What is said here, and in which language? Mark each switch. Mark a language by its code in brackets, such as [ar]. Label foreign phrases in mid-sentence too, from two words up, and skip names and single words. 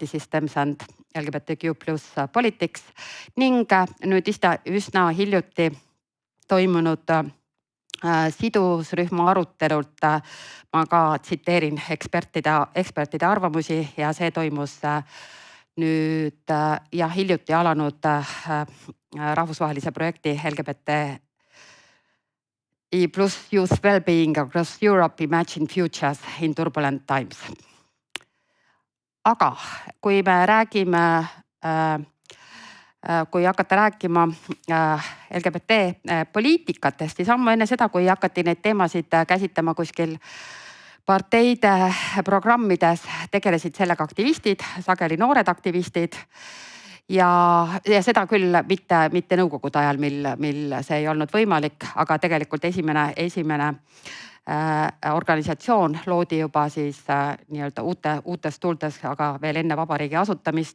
[et] Systems and LGBTQ+ Politics ning nüüd üsna hiljuti toimunud sidusrühma arutelult ma ka tsiteerin ekspertide arvamusi ja see toimus nüüd ja hiljuti alanud rahvusvahelise projekti LGBTI+ Youth Wellbeing Across Europe Imagine Futures in Turbulent Times. Aga kui me räägime kui hakata rääkima LGBT poliitikatest, siis ammu enne seda, kui hakati neid teemasid käsitlema kuskil parteide programmides, tegelesid sellega aktivistid, sageli noored aktivistid ja seda küll mitte nõukogude ajal, mil see ei olnud võimalik, aga tegelikult esimene organisatsioon loodi juba siis nii-öelda uutes tuldes, aga veel enne vabariigi asutamist.